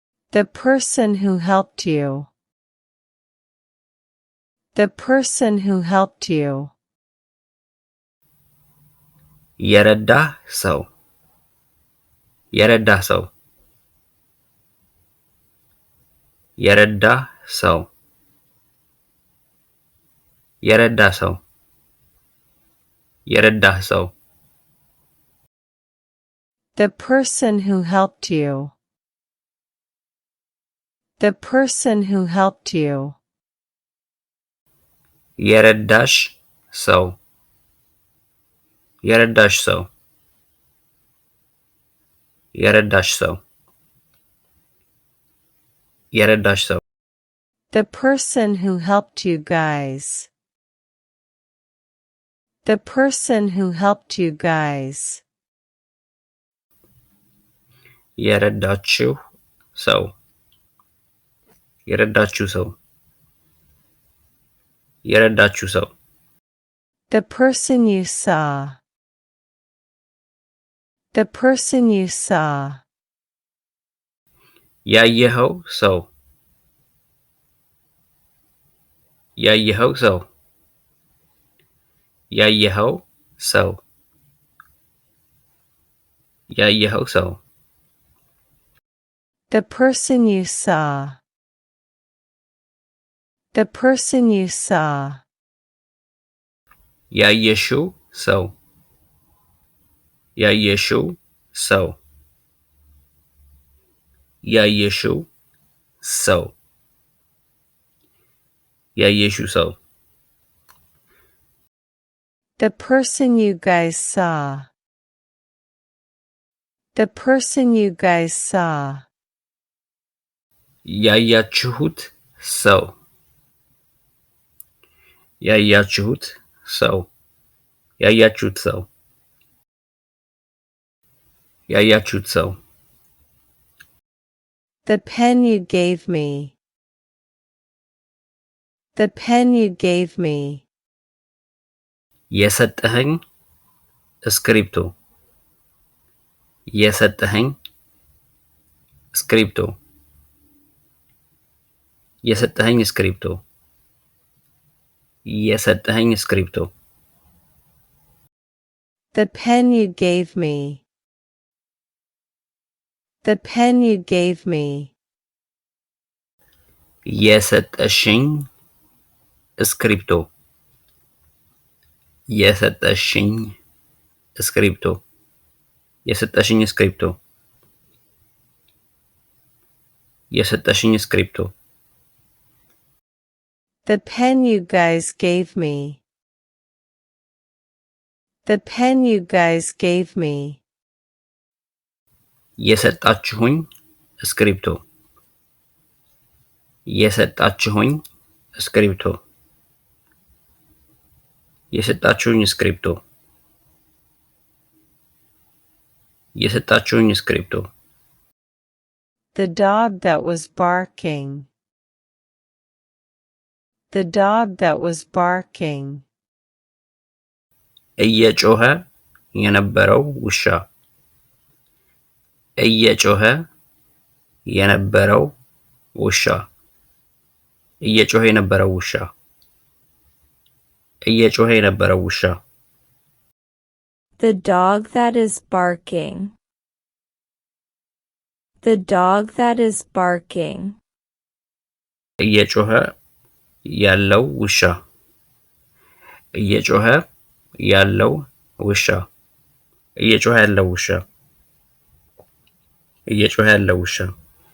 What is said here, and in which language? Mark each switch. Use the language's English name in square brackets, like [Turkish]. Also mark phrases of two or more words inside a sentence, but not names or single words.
[English] The person who helped you. The person who helped you. [Amharic] Yeredah ሰው የረዳህ ሰው የረዳህ ሰው የረዳህ ሰው የረዳህ ሰው [English] The person who helped you. The person who helped you. [Amharic] የረዳሽ ሰው የረዳሽ ሰው የረዳሽ ሰው የረዳሽ ሰው [English] The person who helped you guys. The person who helped you guys. [Amharic] የረዳችሁ ሰው የረዳችሁ ሰው የረዳችሁ ሰው [English] The person you saw. The person you saw. [Amharic] ያየኸው ሰው ያየኸው ሰው ያየኸው ሰው ያየኸው ሰው [English] The person you saw. The person you saw. [Amharic] ያየሽው ሰው ያየሽው ሰው ያየሽው ሰው ያየሽው ሰው [English] The person you guys saw. The person you guys saw. [Amharic] ያያችሁት ሰው ያያችሁት ሰው ያያችሁት ሰው ያያችሁት ሰው [English] The pen you gave me. The pen you gave me. [Amharic] የሰጠኸኝ እስክሪብቶ የሰጠኸኝ እስክሪብቶ የሰጠኸኝ እስክሪብቶ የሰጠኸኝ እስክሪብቶ [English] The pen you gave me. The pen you gave me. [Amharic] የሰጠሽኝ እስክሪብቶ የሰጠሽኝ እስክሪብቶ የሰጠሽኝ እስክሪብቶ የሰጠሽኝ እስክሪብቶ [English] The pen you guys gave me. The pen you guys gave me. [Amharic] የሰጣችሁኝ እስክሪብቶ የሰጣችሁኝ እስክሪብቶ የሰጣችሁኝ እስክሪብቶ የሰጣችሁኝ እስክሪብቶ [English] The dog that was barking. The dog that was barking. [Amharic] እየጮኸ የነበረው ውሻ እየጮኸ የነበረው ውሻ እየጮኸ የነበረው ውሻ እየጮኸ የነበረው ውሻ [English] The dog that is barking. The dog that is barking. [Amharic] እየጮኸ ያለው ውሻ እየጮኸ ያለው ውሻ እየጮኸ ያለው ውሻ እየጮኸ ያለው ውሻ